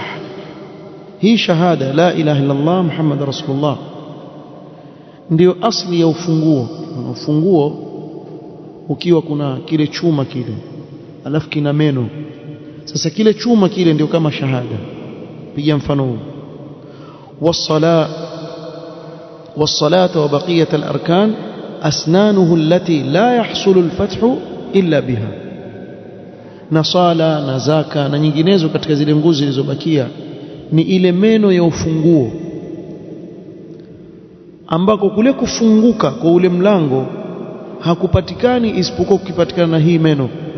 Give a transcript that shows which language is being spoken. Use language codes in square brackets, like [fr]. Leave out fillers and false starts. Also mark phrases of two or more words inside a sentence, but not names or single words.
[sw] Hii shahada [ar] لا إله إلا الله محمد رسول الله [sw] ndio asli ya ufunguo. Ufunguo ukiwa kuna kile chuma kile alafu kina meno, sasa kile chuma kile ndio kama shahada. Piga mfano huu: [ar] والصلاة وبقية الأركان أسنانه التي لا يحصل الفتح إلا بها. [sw] na sala na zaka na nyinginezo katika zile nguzo zilizobakia ni ile meno ya ufunguo, ambako kule kufunguka kwa ule mlango hakupatikani isipokuwa kukipatikana na hii meno.